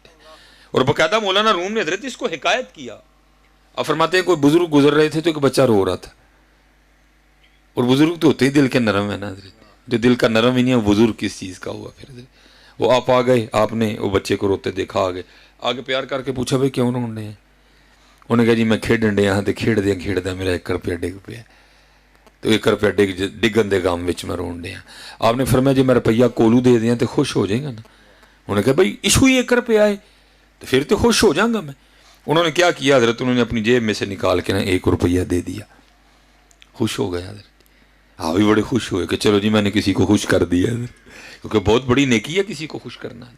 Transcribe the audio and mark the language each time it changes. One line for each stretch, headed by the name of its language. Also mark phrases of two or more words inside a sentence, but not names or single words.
Urdu: اور باقاعدہ مولانا روم نے حضرت اس کو حکایت کیا، اب فرماتے ہیں کوئی بزرگ گزر رہے تھے تو ایک بچہ رو رہا تھا، اور بزرگ تو ہوتے ہی دل کے نرم ہے نا حضرت، جو دل کا نرم ہی نہیں ہے وہ بزرگ کس چیز کا ہوا پھر حضرت۔ وہ آپ آ گئے، آپ نے وہ بچے کو روتے دیکھا، آگے پیار کر کے پوچھا بھائی کیوں رونے ہیں؟
Punjabi: انہوں نے کہا جی میں کھیڈن ڈے یہاں تے کھیڈ دیا میرا 1 روپیہ ڈگ پیا، تو 1 روپیہ ڈگن دے گام وچ میں رون ڈیا۔
Urdu: آپ نے فرمایا جی میں روپیہ کولو دے دیا تو خوش ہو جائے گا نا؟ انہوں نے کہا بھائی ایشو ہی 1 روپیہ ہے تو پھر تو خوش ہو جاؤں گا میں۔ انہوں نے کیا کیا حضرت، انہوں نے اپنی جیب میں سے نکال کے نا 1 روپیہ دے دیا، خوش ہو گیا حضرت۔ آپ بھی بڑے خوش ہوئے کہ چلو جی میں نے کسی کو خوش کر دیا حضرت، کیونکہ بہت بڑی نیکی ہے کسی کو خوش کرنا حضرت۔